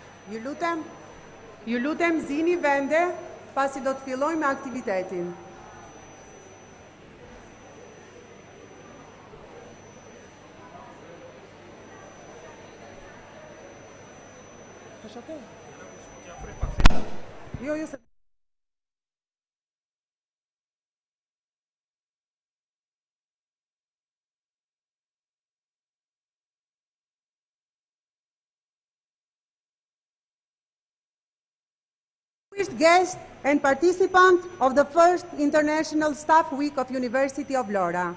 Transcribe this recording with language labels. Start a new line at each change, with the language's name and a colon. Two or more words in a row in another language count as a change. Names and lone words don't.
Albanian: Ju lutem zini vende pasi do të fillojmë aktivitetin. Jo, jo se...
English: Guest and participant of the first International Staff Week of University of Vlora.